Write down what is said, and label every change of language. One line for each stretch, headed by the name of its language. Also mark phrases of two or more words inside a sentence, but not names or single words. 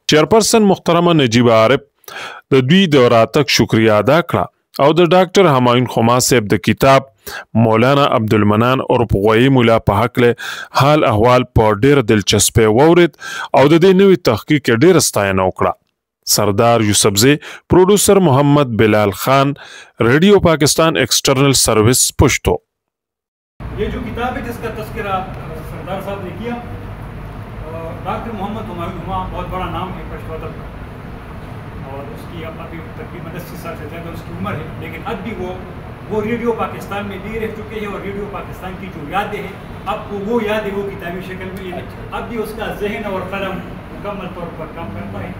Pashto: چیئرپرسن محترمه نجیبه عارف د دوی د راتګ شکریا ادا کړه او د ډاکټر همایون هما صاحب د کتاب مولانا عبدالمنان اور غوئی مولا په حق له حال احوال په ډېر دلچسپه واورید او د دې نوې تحقیق ډېر ستاینه وکړه. سردار یوسفزی، پروڈیوسر محمد بلال خان، ریڈیو پاکستان ایکسٹرنل سروس پشتو.
Urdu: یہ جو کتاب ہے جس کا تذکرہ سردار صاحب نے کیا، ڈاکٹر محمد ہمایون ہما بہت بڑا نام ہے پشتو ادب کا، اور اس کی ابھی تقریباً 80 سال سے زیادہ اس کی عمر ہے، لیکن اب بھی وہ ریڈیو پاکستان میں بھی رہ چکے ہیں اور ریڈیو پاکستان کی جو یادیں ہیں اب وہ یادیں وہ کتابی شکل میں اب بھی اس کا ذہن اور قلم مکمل طور پر کام کرتا ہے.